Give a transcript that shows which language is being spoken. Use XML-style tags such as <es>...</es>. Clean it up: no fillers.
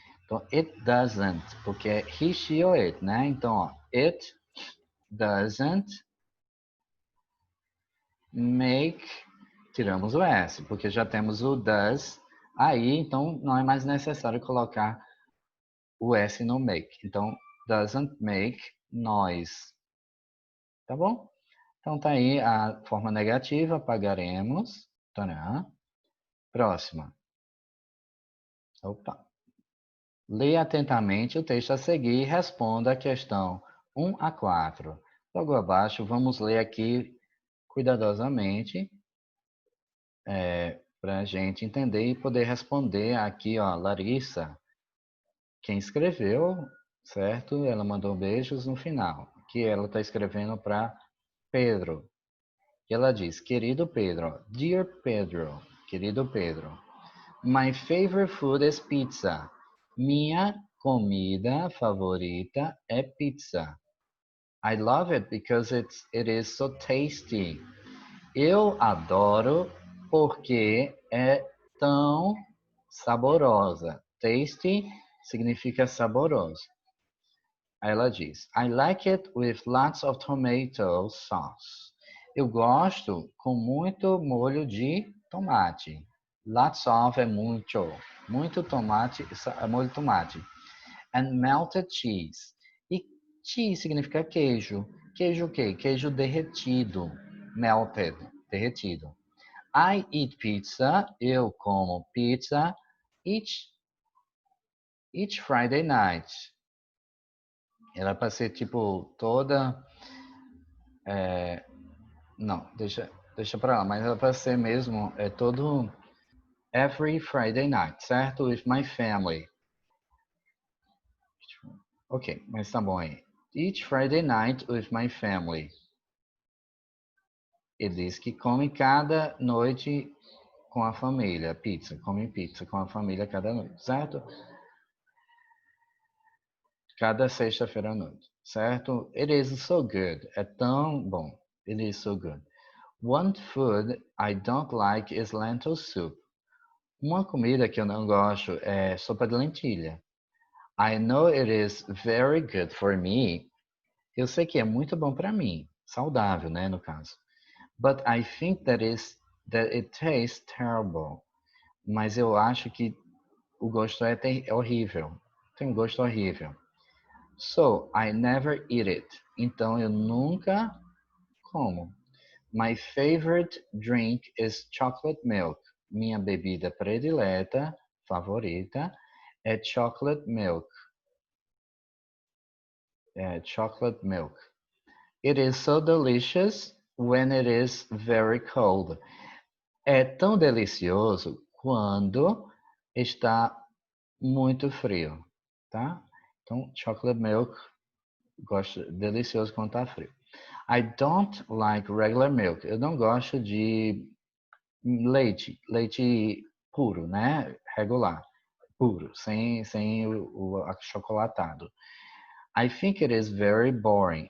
<pt>Então, it doesn't, porque é he, she ou it, né? Então, ó, it doesn't make. Tiramos o S, porque já temos o does aí, então não é mais necessário colocar o S no make. Então, doesn't make noise. Tá bom? Então tá aí a forma negativa, apagaremos. Tcharam. Próxima. Opa. Leia atentamente o texto a seguir e responda a questão 1 a 4. Logo abaixo, vamos ler aqui cuidadosamente para a gente entender e poder responder aqui, ó, Larissa, quem escreveu, certo? Ela mandou beijos no final, que ela está escrevendo para Pedro. E ela diz, querido Pedro, Dear Pedro, querido Pedro,</pt> <en>my favorite food is pizza.</en> <pt>Minha comida favorita é pizza.</pt> <en>I love it because it is so tasty.</en> <pt>Eu adoro porque é tão saborosa. Tasty significa saboroso. Aí ela diz,</pt> <en>I like it with lots of tomato sauce.</en> <pt>Eu gosto com muito molho de tomate. Lots of é muito. Muito tomate, molho de tomate.</pt> <en>And melted cheese.</en> <pt>E cheese significa queijo. Queijo o quê? Queijo derretido. Melted, derretido.</pt> <en>I eat pizza.</en> <pt>Eu como pizza</pt> <en>each Friday night.</en> <pt>Ela para ser tipo toda. Não, deixa para lá, mas ela para ser mesmo todo</pt> <en>every Friday night,</en> <pt>certo?</pt> <en>With my family.</en> <pt>Ok, mas tá bom aí.</pt> <en>Each Friday night with my family.</en> <pt>Ele diz que come cada noite com a família, pizza, come pizza com a família cada noite, certo? Cada sexta-feira à noite, certo?</pt> <en>It is so good,</en> <pt>é tão bom.</pt> <en>It is so good. One food I don't like is lentil soup.</en> <pt>Uma comida que eu não gosto é sopa de lentilha.</pt> <en>I know it is very good for me.</en> <pt>Eu sei que é muito bom para mim, saudável, né, no caso.</pt> <en>But I think that it tastes terrible.</en> <pt>Mas eu acho que o gosto é horrível. Tem um gosto horrível.</pt> <en>So, I never eat it.</en> <pt>Então eu nunca como.</pt> <en>My favorite drink is chocolate milk.</en> <pt>Minha bebida predileta, favorita, é chocolate milk.</pt> <en>Chocolate milk. It is so delicious when it is very cold.</en> <pt>É tão delicioso quando está muito frio, tá? Então, chocolate milk, gosto delicioso quando está frio.</pt> <en>I don't like regular milk.</en> <pt>Eu não gosto de leite puro, né? Regular, puro, sem o achocolatado.</pt> <en>I think it is very boring.</en>